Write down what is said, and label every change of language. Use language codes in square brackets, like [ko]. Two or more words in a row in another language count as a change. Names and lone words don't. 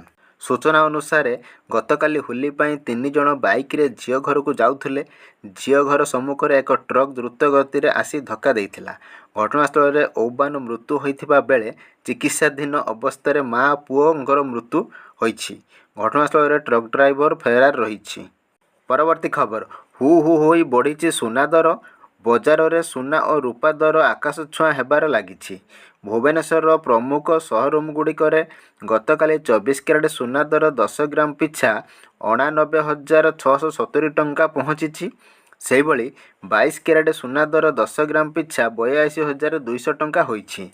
[or] ସୂଚନା ଅନୁସାରେ ଗତକାଲି ହୋଲି ପାଇଁ 3 ଜଣ ବାଇକ ରେ ଝିଅ ଘର କୁ ଯାଉଥିଲେ। ଝିଅ ଘର ସମ୍ମୁଖ ଏକ ଟ୍ରକ ଦ୍ରୁତ ଗତି ରେ ଆସି ଧକ୍କା ଦେଇଥିଲା। ଘଟଣାସ୍ଥଳ ରେ ଔବାନ ମୃତ୍ୟୁ ହୋଇଥିବା ବେଳେ ଚିକିତ୍ସାଧୀନ ଅବସ୍ଥା ମାଁ ପୁଅଙ୍କର ମୃତ୍ୟୁ ହୋଇଛି। ଘଟଣାସ୍ଥଳ ରେ ଟ୍ରକ ଡ୍ରାଇଭର ଫେରାର ରହିଛି। ପରବର୍ତ୍ତୀ ଖବର ହୁ ହୁ ହୋଇ ବଢ଼ି ସୁନା ଦର। ବଜାର ରେ ସୁନା ଓ ରୂପା ଦର ଆକାଶ ଛୁଆଁ ହେବାର ଲାଗିଛି। ଭୁବନେଶ୍ୱର ପ୍ରମୁଖ ଶୋରୁମ ଗୁଡ଼ିକ ଗତକାଲି 24 କ୍ୟାରେଟ ସୁନା ଦର 10 ଗ୍ରାମ ପିଛା 89,670 ଟଙ୍କା ପହଞ୍ଚି। ସେ 22 କ୍ୟାରେଟ ସୁନା ଦର 10 ଗ୍ରାମ ପିଛା 82,200 ଟଙ୍କା ହୋଇଛି।